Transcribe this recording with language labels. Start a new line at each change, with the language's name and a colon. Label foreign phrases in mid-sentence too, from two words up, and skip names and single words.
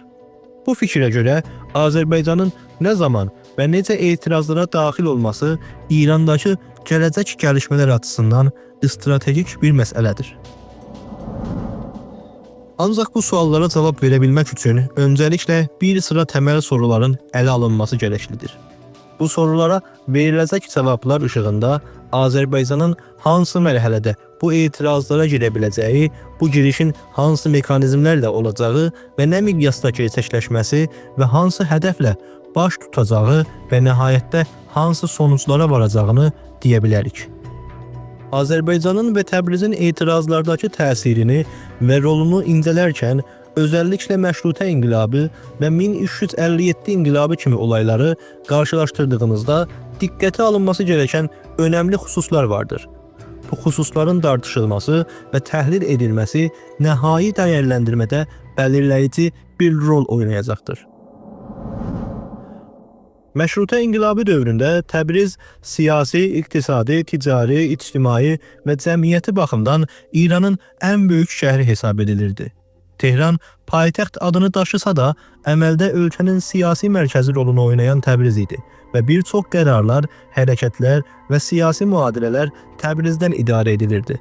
Turkish: Bu fikre göre Azerbaycan'ın ne zaman ve necə etirazlara dahil olması İran'daki gələcək gəlişmələr açısından stratejik bir meseledir. Ancak bu suallara cevap verebilmek için öncelikle bir sıra temel soruların ele alınması gereklidir.
Azerbaijani: Bu sorulara veriləcək cevaplar ışığında Azerbaycan'ın hansı mərhələdə bu etirazlara girə biləcəyi, bu girişin hansı mekanizmlərlə olacağı ve nə miqyasda gerçəkləşməsi ve hansı hədəflə baş tutacağı ve nihayette hansı sonuçlara varacağını deyə bilərik.
Turkish: Azerbaycan'ın ve Təbrizin etirazlardaki təsirini ve rolunu incelerken özellikle Məşrutə inqilabı ve 1357 inqilabı kimi olayları karşılaştırdığımızda dikkate alınması gereken önemli hususlar vardır. Bu hususların tartışılması ve təhlil edilmesi nihai değerlendirmede belirleyici bir rol oynayacaqdır.
Azerbaijani: Məşrutə inqilabı dövründə Təbriz siyasi, iqtisadi, ticari, ictimai ve cəmiyyəti baxımdan İranın en büyük şəhri hesab edilirdi. Tehran paytaxt adını daşısa da əməldə ölkənin siyasi mərkəzi rolunu oynayan Təbriz idi və bir çox qərarlar, hərəkətlər və siyasi müadilələr Təbrizdən idarə edilirdi.